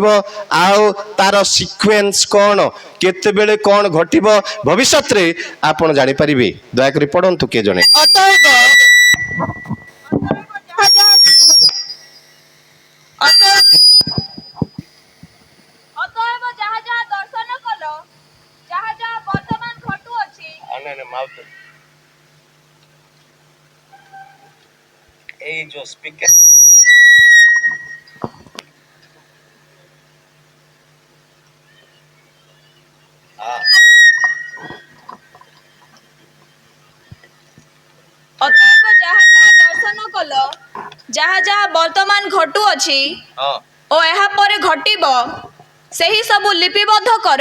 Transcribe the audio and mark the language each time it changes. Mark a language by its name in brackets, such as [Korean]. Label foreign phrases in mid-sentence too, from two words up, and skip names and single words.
[Odia] ଆଉ ତାର ସିକ୍ୱେନ୍ସ କ'ଣ, କେତେବେଳେ କ'ଣ ଘଟିବ ଭବିଷ୍ୟତରେ ଆପଣ ଜାଣିପାରିବେ। ଦୟାକରି ପଢ଼ନ୍ତୁ କିଏ ଜଣେ। ଅତଏବ ଯାହା ଯାହା ଦର୍ଶନ କଲ, ଯାହା ଯାହା ବର୍ତ୍ତମାନ ଘଟୁଅଛି, ଏଇ ଯେ ସ୍ପିକର ଅତଏବ ଯାହା ଯାହା ଦର୍ଶନ କଲ, ଯାହା ଯାହା ବର୍ତ୍ତମାନ ଘଟୁଅଛି ଓ ଏହା ପରେ ଘଟିବ, ସେହି ସବୁ ଲିପିବଦ୍ଧ କର।